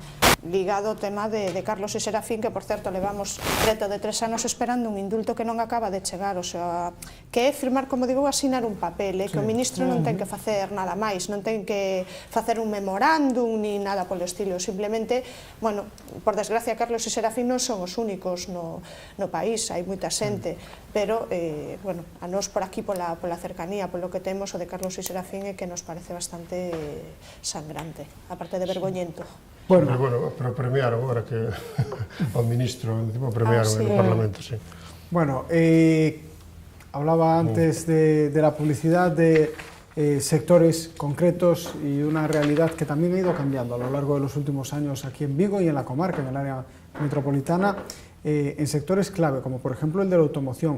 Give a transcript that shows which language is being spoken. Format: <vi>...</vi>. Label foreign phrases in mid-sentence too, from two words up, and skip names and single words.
<gl>ligado ao tema de Carlos e Serafín, que, por certo, levamos preto de 3 anos esperando un indulto que non acaba de chegar,</gl> <es>o sea,</es> <gl>que é firmar, como digo, asinar un papel, que o ministro non ten que facer nada máis, non ten que facer un memorándum ni nada polo estilo, simplemente, bueno, por desgracia, Carlos e Serafín non son os únicos no país, hai moita xente, pero, bueno, a nós por aquí, pola cercanía, polo que temos, o de Carlos e Serafín é que nos parece bastante sangrante, aparte de vergoñento. Bueno, pero premiaron agora que ao ministro, premiaron en o Parlamento, sí.</gl> <es>Bueno, hablaba antes de la publicidad de sectores concretos y una realidad que también ha ido cambiando a lo largo de los últimos años aquí en Vigo y en la comarca, en el área metropolitana, en sectores clave, como por ejemplo el de la automoción.</es>